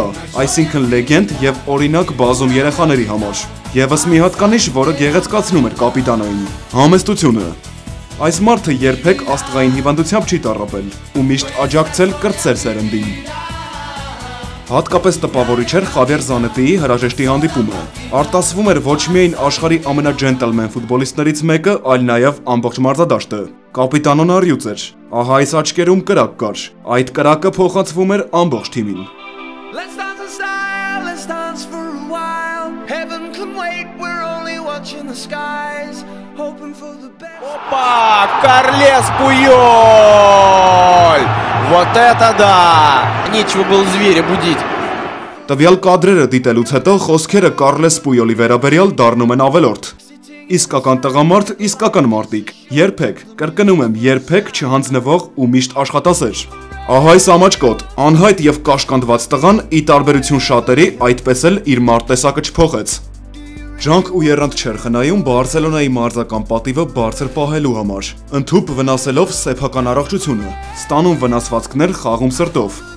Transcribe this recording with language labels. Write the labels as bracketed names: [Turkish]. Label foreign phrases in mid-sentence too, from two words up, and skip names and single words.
[Armenian] այսինքն լեգենդ եւ օրինակ բազում երեխաների համար։ Եվս մի հատկանիշ, որը գեղեցկացնում էր կապիտանային՝ համեստությունը։ Այս մարդը երբեք աստղային հիվանդությամբ չի տառապել ու միշտ աջակցել կրտսեր սերնդին։ Հատկապես տպավորիչ էր Խավիեր Զանետիի հրաժեշտի հանդիպումը։ Արտասվում էր ոչ միայն աշխարհի ամենաջենտլմեն ֆուտբոլիստներից մեկը, այլ նաև ամբողջ մարզադաշտը։ Կապիտանոն առյուծ էր։ Ահա այս աչքերում կրակ կար։ Այդ կրակը փոխանցվում էր ամբողջ թիմին։ [Russian] Опа! Карлес Пуйоль! Вот это да! Нечего было зверя будить. [Armenian] Տվյալ կադրերը դիտելուց հետո խոսքերը Կարլես Պույոլի վերաբերյալ դառնում են ավելորդ։ Իսկական տղամարդ, իսկական մարդիկ։ Երբեք, կրկնում եմ, երբեք չհանձնվող ու միշտ աշխատասեր։ Ահա այս ամաչկոտ, անհայտ եւ կաշկանդված տղան ի տարբերություն շատերի այդպես էլ իր մարտտեսակը չփոխեց։ Ջանք ու եռանդ չէր խնայում Բարսելոնայի մարզական պատիվը բարձր պահելու համար, ընդհուպ վնասելով սեփական առողջությունը, ստանում վնասվածքներ խաղում սրտով։